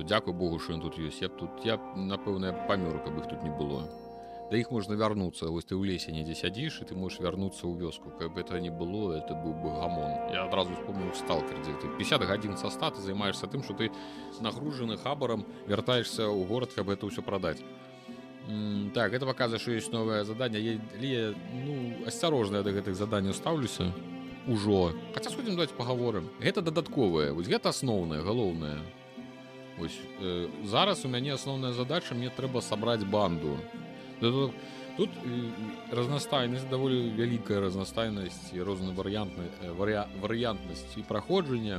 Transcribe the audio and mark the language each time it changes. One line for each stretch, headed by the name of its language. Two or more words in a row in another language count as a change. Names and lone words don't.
Belarusian: Дзякуй Богу, што ён тут ёсць. Я напэўна, памёр, каб іх тут не было. Да іх можна вярнуцца. Вось ты ў лесе недзе сядзіш, і ты можаш вярнуцца ў вёску. Каб гэта не было, это быў бы гамон. Я адразу вспомнил Сталкер, дзе ты 50 гадзін са 100 ты займаешься тым, што ты нагружаны хабарам, вяртаешься ў горад, каб это ўсё прадаць.
Russian: Так, это показывает, что есть новое задание.
Belarusian: Я осторожно до гэтых заданняў ставлюся ужо. Хаця сходзім,
Russian: давайте паговорым.
Belarusian: Гэта дадатковае, вось гэта асноўнае, галоўнае. Вось зараз у мяне асноўная задача, мне трэба сабраць банду. Тут разнастайнасць, даволі вялікая разнастайнасць і розная варыянтнасць і праходжання.